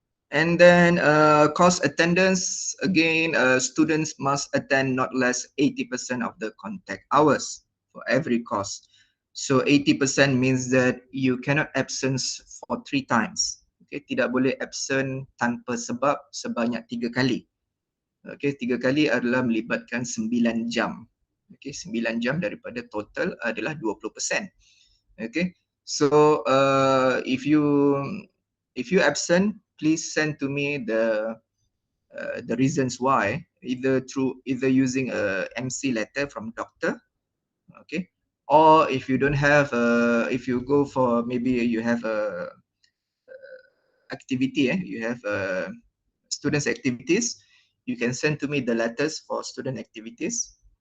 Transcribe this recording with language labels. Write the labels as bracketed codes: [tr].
[en] And then course attendance, again, students must attend not less 80% of the contact hours for every course. So 80% means that you cannot absence for 3 times. [ms] Okay, tidak boleh absent tanpa sebab sebanyak 3 kali. Okay, 3 kali adalah melibatkan 9 jam. Okay, 9 jam daripada total adalah 20%. [en] Okay, so if you absent, please send to me the reasons why, either using a MC letter from doctor, okay, or if you don't have if you go for, maybe you have a activity you have students activities, you can send to me the letters for student activities.